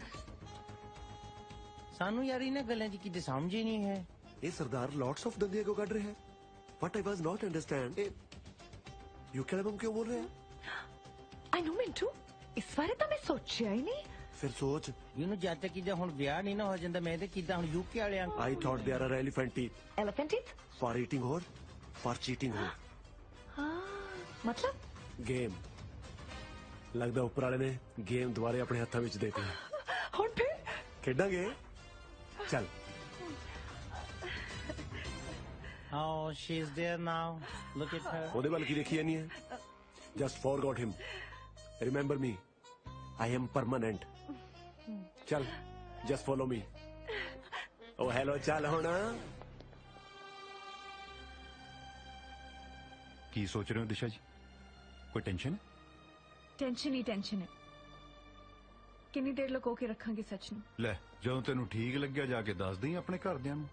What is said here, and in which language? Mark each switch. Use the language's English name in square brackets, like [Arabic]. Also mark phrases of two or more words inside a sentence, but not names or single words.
[Punjabi] ਸਾਨੂੰ ਯਾਰ ਇਹਨਾਂ ਗੱਲਾਂ ਦੀ ਕਿਤੇ ਸਮਝ ਹੀ ਨਹੀਂ ਹੈ ਇਹ ਸਰਦਾਰ [English] lots of [Punjabi] ਦੰਦੀਆਂ ਕਿਉਂ ਕੱਢ ਰਿਹਾ ਹੈ [English] what I was not understand you [Punjabi] ਕੈਲਬਮ ਕਿਉਂ ਬੋਲ ਰਿਹਾ [English] I know [Punjabi] ਮਿੰਟੂ ਇਸ ਬਾਰੇ ਤਾਂ ਮੈਂ ਸੋਚਿਆ ਹੀ ਨਹੀਂ ਫਿਰ ਸੋਚ ਇਹਨੂੰ ਜਦ ਤੱਕ ਕਿਦਾਂ ਹੁਣ ਵਿਆਹ ਨਹੀਂ ਨਾ ਹੋ ਜਾਂਦਾ ਮੈਂ ਤੇ ਕਿਦਾਂ ਹੁਣ UK ਵਾਲਿਆਂ [English] I thought there are elephant teeth elephant teeth for eating or for cheating or [Punjabi] ਹਾਂ ਮਤਲਬ ਗੇਮ ਲੱਗਦਾ ਉੱਪਰ ਵਾਲੇ ਨੇ ਗੇਮ ਦੁਬਾਰੇ ਆਪਣੇ ਹੱਥਾਂ ਵਿੱਚ ਦੇਤੀ ਹੁਣ ਫਿਰ ਖੇਡਾਂਗੇ ਚੱਲ [English] Oh, she's there now. Look at her. [Punjabi] ਉਹਦੇ ਵੱਲ ਕੀ ਦੇਖੀ ਜਾਨੀ ਹੈ [English] just forgot him remember me I am permanent ਚੱਲ just follow me oh hello [Punjabi] ਚੱਲ ਹੁਣ ਕੀ ਸੋਚ ਰਹੇ ਹੋ ਦਿਸ਼ਾ ਜੀ ਕੋਈ ਟੈਨਸ਼ਨ ਟੈਨਸ਼ਨ ਹੀ ਟੈਨਸ਼ਨ ਹੈ ਕਿੰਨੀ ਦੇਰ ਲੁਕੋ ਕੇ ਰੱਖਾਂਗੇ ਸੱਚ ਨੂੰ ਲੈ ਜਦੋਂ ਤੈਨੂੰ ਠੀਕ ਲੱਗਿਆ ਜਾ ਕੇ ਦੱਸ ਦੇਈਂ ਆਪਣੇ ਘਰਦਿਆਂ ਨੂੰ